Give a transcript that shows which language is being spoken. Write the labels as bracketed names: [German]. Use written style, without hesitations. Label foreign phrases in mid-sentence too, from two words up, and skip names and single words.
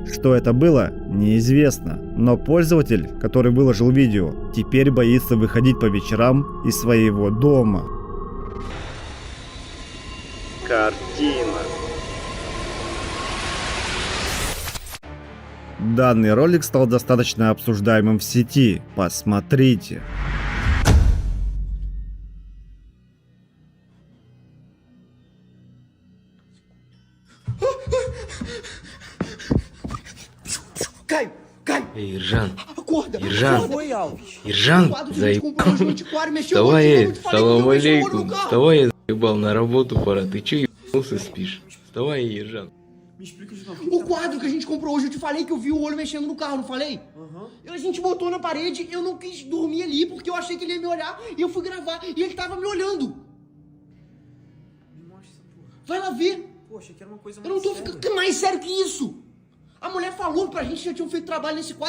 [Russian] Что это было, неизвестно. Но пользователь, который выложил видео, теперь боится выходить по вечерам из своего дома. Картина. Данный ролик стал достаточно обсуждаемым в сети. Посмотрите. [Portuguese] Caio! Caio! Ei, Irjan, Acorda! Irjan. Foi, Alves! Irjan, Quadro que a gente [Russian] заебал. [Portuguese] comprou hoje no antiquário, mexeu [Russian] Вставай, [Portuguese] muito, eu te falei que [Arabic] салам [Portuguese] eu mexi o olho [Arabic] алейкум. [Portuguese] no carro. [Russian] Вставай, я заебал, на работу пора. Ты че ебался спишь? Вставай, Иржан. [Portuguese] Me explica de novo. O quadro que a gente comprou hoje, eu te falei que eu vi o olho mexendo no carro, não falei? A gente botou na parede, eu não quis dormir ali porque eu achei que ele ia me olhar e eu fui gravar e ele tava me olhando. Me mostra essa porra. Vai lá ver. Poxa, que era uma coisa Eu não tô ficando mais sério que isso. A mulher falou pra gente que já tinham feito trabalho nesse quadro.